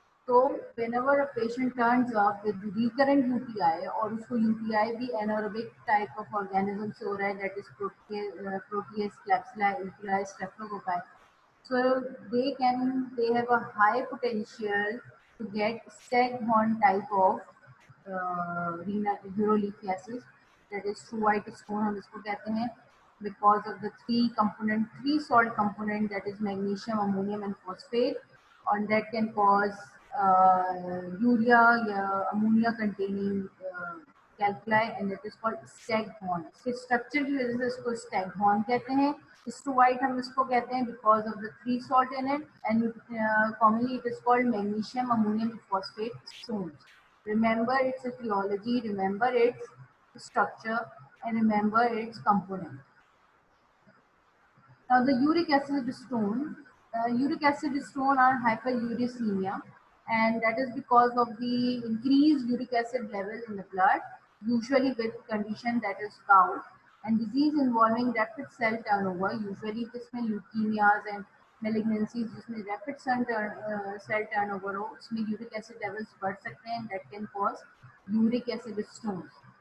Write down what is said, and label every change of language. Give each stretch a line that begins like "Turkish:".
English: So, whenever a patient turns up with recurrent UTI
Hindi: और उसको UTI भी anaerobic type of organism से हो रहा है,
English: that is protease, Klebsiella, E. coli, streptococci. So they have a high potential to get staghorn type of renal urolithiasis. That is struvite stone
Hindi: हम इसको कहते हैं
English: Because of the three salt component that is magnesium, ammonium and phosphate, और that can cause urea या ammonia containing calculi and that is called staghorn.
Hindi: इसके structure की वजह से इसको स्टैगहॉर्न कहते हैं।
English: struvite
Hindi: हम इसको कहते हैं
English: Because of the three salt in it, and commonly it is called magnesium ammonium phosphate stones. Remember its etiology, remember its structure, and remember its component. Now the uric acid stone are hyperuricemia, and that is because of the increased uric acid level in the blood, usually with condition that is gout, and disease involving rapid cell turnover, usually
Hindi: इसमें leukemias and malignancies जिसमें rapid cell turnover हो, उसमें uric acid levels बढ़ सकते हैं,
English: that can cause uric acid stones.